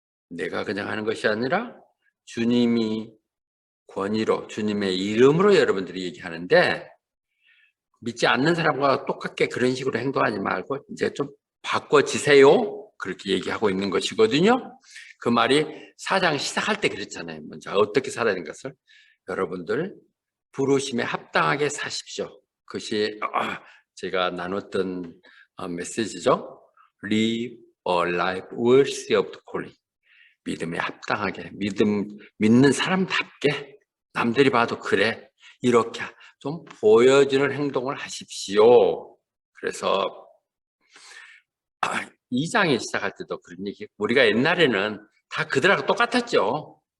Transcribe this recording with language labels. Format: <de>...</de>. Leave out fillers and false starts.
<ko>내가 그냥 하는 것이 아니라 주님이 권위로 주님의 이름으로 여러분들이 얘기하는데 믿지 않는 사람과 똑같게 그런 식으로 행동하지 말고 이제 좀 바꿔지세요. 그렇게 얘기하고 있는 것이거든요. 그 말이 4장 시작할 때 그랬잖아요. 먼저 어떻게 살아야 하는 것을 여러분들 부르심에 합당하게 사십시오. 그것이 제가 나눴던 메시지죠.</ko> <en>Live a life worthy of the calling.</en> <ko>믿음에 합당하게 믿는 사람답게 남들이 봐도 그래 이렇게 좀 보여주는 행동을 하십시오. 그래서 2장에 시작할 때도 그런 얘기, 우리가 옛날에는 다 그들하고 똑같았죠.</ko>